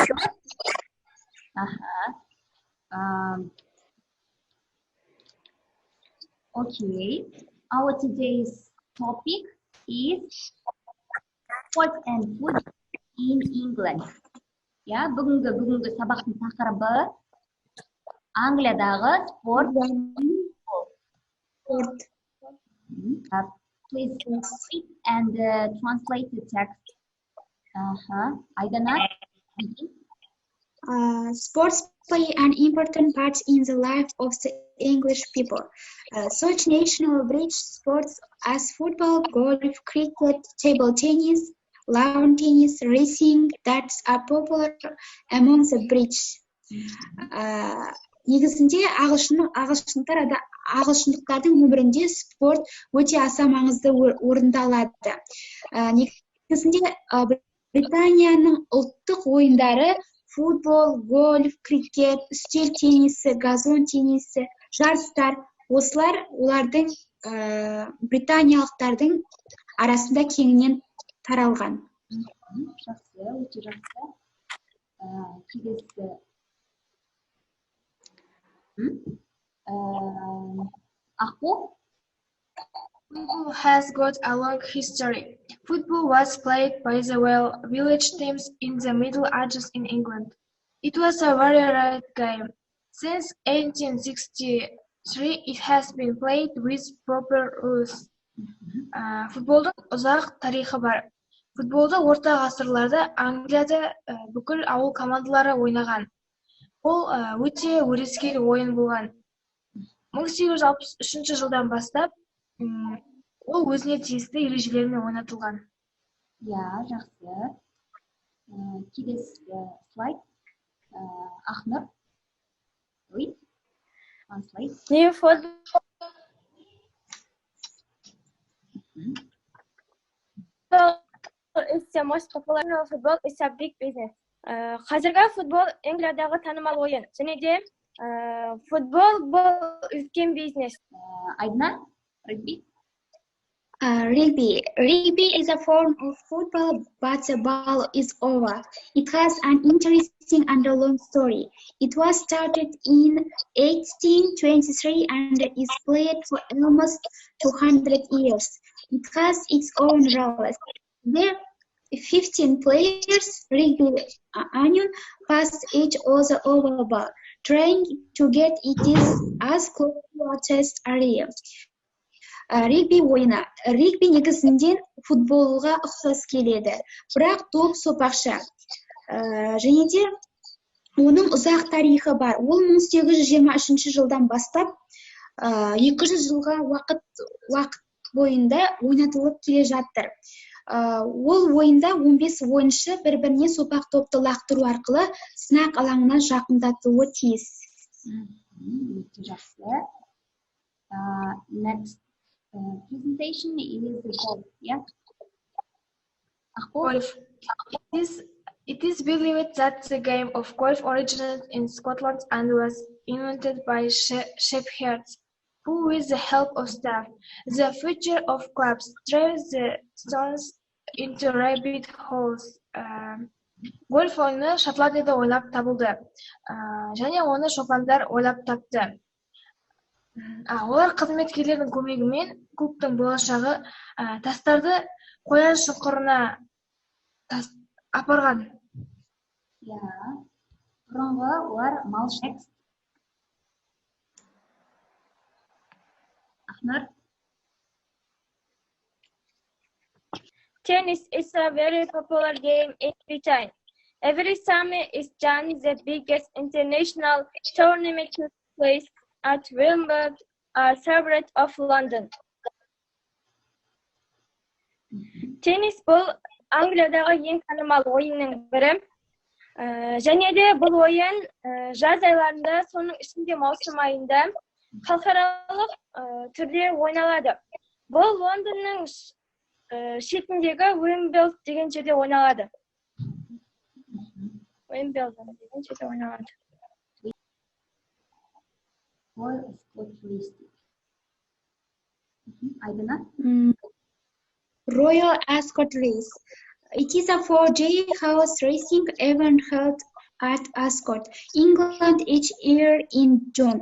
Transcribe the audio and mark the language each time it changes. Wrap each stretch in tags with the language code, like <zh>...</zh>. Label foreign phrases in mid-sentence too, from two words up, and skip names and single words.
<en>Okay, our today's topic is sport and food in England. Ya,</en> <kk>бүгінгі сабақтың тақырыбы Англиядағы спорт.</kk> <en>Please read and translate the text. Aidana. Sports play an important part in the life of the English people. Such national bridge sports as football, golf, cricket, table tennis, lawn tennis, racing that are popular among the bridge.</en> <kk>Негізінде ағылшындықтардың өмірінде спорт өте аса маңызды орында алады. Негізінде Британияның ұлттық ойындары футбол, гольф, крикет, үстел теннисі, газон теннисі, жарыстар, осылар олардың британиялықтардың арасында кеңінен таралған. Жақсы, өте жақсы. Келесі. Ақу?</kk> <en>Football has got a long history. Football was played by the village teams in the Middle Ages in England. It was a very rare game. Since 1863, it has been played with proper rules.</en> <kk>Футболдың ұзақ тарихы бар. Футболды орта ғасырларда Англияда бүкіл ауыл командалары ойнаған. Ол өте өрескел ойын болған. 1863 жылдан бастап ол өзіне тиісті ережелермен ойнатылған. Я, жақсы. Келесі слайд. Ахнұр.</kk> <en>Read. Translate. New football is the most popular football is a big business.</en> <kk>Қазіргі футбол Англиядағы танымал ойын. Және де Футбол бұл үлкен бизнес. Айдына, регби?</kk> <en>Rugby. Rugby is a form of football, but the ball is oval. It has an interesting and a long story. It was started in 1823 and is played for almost 200 years. It has its own rules. There are 15 players, rugby union, pass each other oval ball, trying to get it as close to a test area.</en> <kk>Регби ойыны. Регби негізінде футболға ұқсас келеді, бірақ доп сопақша. Және де оның ұзақ тарихы бар. Ол 1823 жылдан бастап 200 жылға уақыт бойында ойнатылып келе жатыр. Ол ойында 15 ойыншы бір-біріне сопақ топты лақтыру арқылы сынақ алаңына жақындатуы тиіс. Жақсы.</kk> <en>Next presentation is golf, yeah? Golf. It is believed that the game of golf originated in Scotland and was invented by shepherds, who, with the help of staff, the feature of clubs, drive the stones into rabbit holes.</en> <kk>Golf ойыны Шотландияда ойлап табылды, және оны шопандар ойлап тапты. Олар қызметкерлердің көмегімен клубтың болашағы тастарды қоян шұңқырына апарған. Бұрынғы олар мал шек. Ахнар?</kk> <en>Tennis is a very popular game in Britain. Every summer is Jan, the biggest international tournament took place at Wimbledon, a suburb of London.</en> <kk>Tennis бұл Англиядағы ең танымал ойынның бірі. Және де бұл ойын жаз айларында, соның ішінде маусым айында халықаралық түрде ойналады. Бұл Лондонның шетіндегі Уимблдон деген жерде ойналады. Уимблдон деген жерде ойналады.</kk> <en>Royal Ascot Race. It is a 4-day horse racing event held at Ascot, England each year in June.</en>